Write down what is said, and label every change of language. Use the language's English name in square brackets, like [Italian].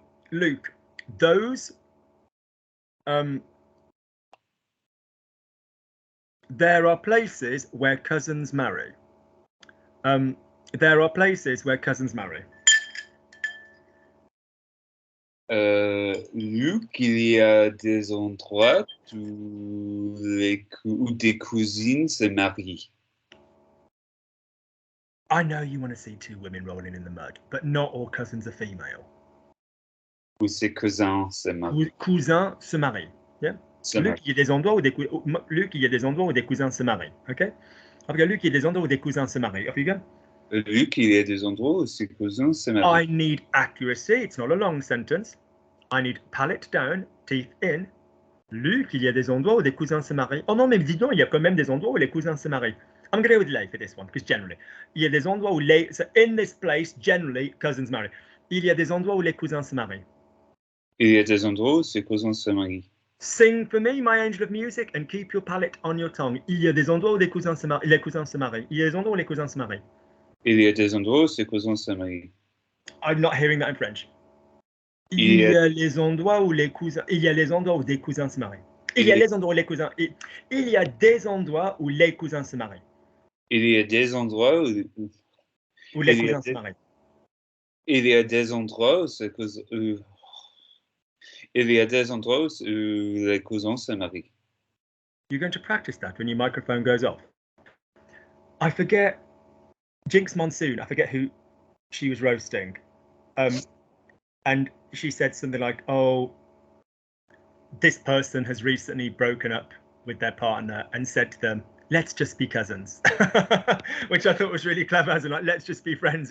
[English] Luke, those there are places where cousins marry. There are places where cousins marry. [French] Luc, il y a des endroits où des cousines se marient. [English] I know you want to see two women rolling in the mud, but not all cousins are female. [French] Où ces cousins se marient. Cousins se marient. [English] Yeah. [French] Luc, il y a des endroits où des cousins se marient. [English] Okay. [French] Luc, il y a des endroits où des cousins se marient. [English] Off you go. [French] Luc, il y a des endroits où ses cousins se marient. [English] I need accuracy. It's not a long sentence. I need palate down, teeth in. [French] Luc, il y a des endroits où des cousins se marient. Oh non, mais dis donc, il y a quand même des endroits où les cousins se marient. [English] I'm going to go with les for this one, because generally, [French] il y a des endroits où [English] so in this place, generally, cousins marry. [French] Il y a des endroits où les cousins se marient. Il y a des endroits où ses cousins se marient. [English] Sing for me, my angel of music, and keep your palate on your tongue. [French] Il y a des endroits où les cousins se marient. Les cousins se marient. Il y a des endroits où les cousins se marient. Il y a des endroits où ses cousins se marient. [English] I'm not hearing that in French. [French] Il y a les endroits où les cousins. Il y a les endroits où des cousins se marient. Il y a les endroits où les cousins. Il y a des endroits où les cousins se marient. Il y a des endroits où les cousins se marient. Il y a des endroits où ses cousins. Il y a des endroits où les cousins se marient. [English] You're going to practice that when your microphone goes off. I forget Jinx Monsoon. I forget who she was roasting. And she said something like, oh, this person has recently broken up with their partner and said to them, let's just be cousins, which I thought was really clever, as in like, let's just be friends.